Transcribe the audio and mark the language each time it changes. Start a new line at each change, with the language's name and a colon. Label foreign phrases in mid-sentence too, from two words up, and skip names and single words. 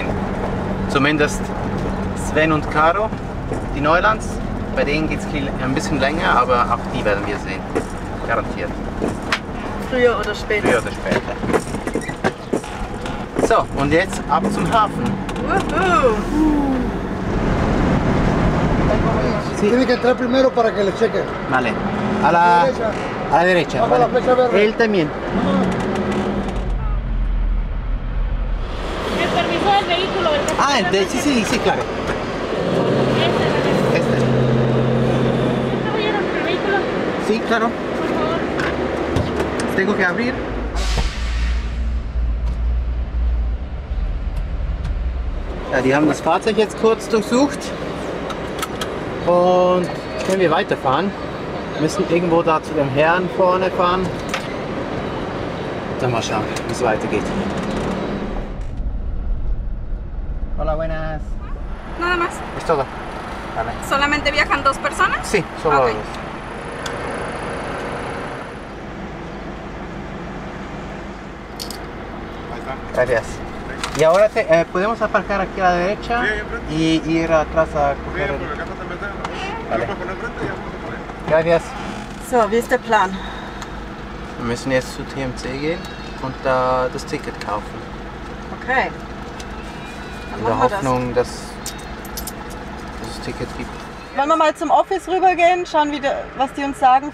German: Zumindest Sven und Caro, die Neulands. Bei denen geht es ein bisschen länger, aber auch die werden wir sehen. Garantiert. Früher oder später. Früher oder später. So, und jetzt ab zum Hafen. Wuhu.
Spanish: Tiene que entrar primero para que le chequen. Vale. A la derecha. Bajo la flecha verde. Él también. El permiso del vehículo, ¿verdad? Sí, claro. Este. ¿Caballero, el vehículo? Sí, claro. Por favor. Tengo que abrir.
German: Ja, die haben das Fahrzeug jetzt kurz durchsucht und jetzt können wir weiterfahren. Wir müssen irgendwo da zu dem Herrn vorne fahren. Dann mal schauen, wie es weitergeht.
Spanish: Hola, buenas. Nada más. Es todo. Vale. ¿Solamente viajan 2 personas? Sí, solo Ok. dos. Gracias. Y ahora podemos aparcar aquí a la derecha y ir atrás a coger el... Vale. Gracias.
German: So, wie ist der Plan? Wir müssen jetzt zu TMC gehen und da das Ticket kaufen. Okay. Dann In der machen wir Hoffnung, dass es das Ticket gibt. Wollen wir mal zum Office rübergehen, schauen, was die uns sagen?